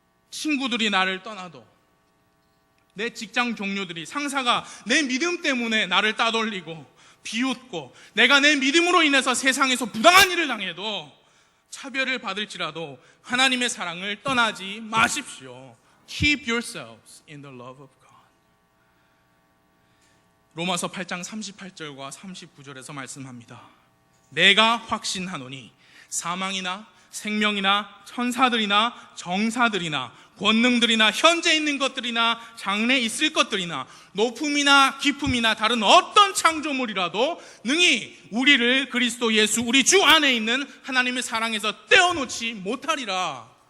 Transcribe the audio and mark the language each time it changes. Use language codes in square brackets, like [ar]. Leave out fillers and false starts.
[ko] 친구들이 나를 떠나도, 내 직장 동료들이, 상사가 내 믿음 때문에 나를 따돌리고 비웃고, 내가 내 믿음으로 인해서 세상에서 부당한 일을 당해도, 차별을 받을지라도 하나님의 사랑을 떠나지 마십시오. [en] Keep yourselves in the love of God. [ko] 로마서 8장 38절과 39절에서 말씀합니다. 내가 확신하노니 사망이나 생명이나 천사들이나 정사들이나 권능들이나 현재 있는 것들이나 장래 있을 것들이나 높음이나 깊음이나 다른 어떤 창조물이라도 능히 우리를 그리스도 예수 우리 주 안에 있는 하나님의 사랑에서 떼어놓지 못하리라.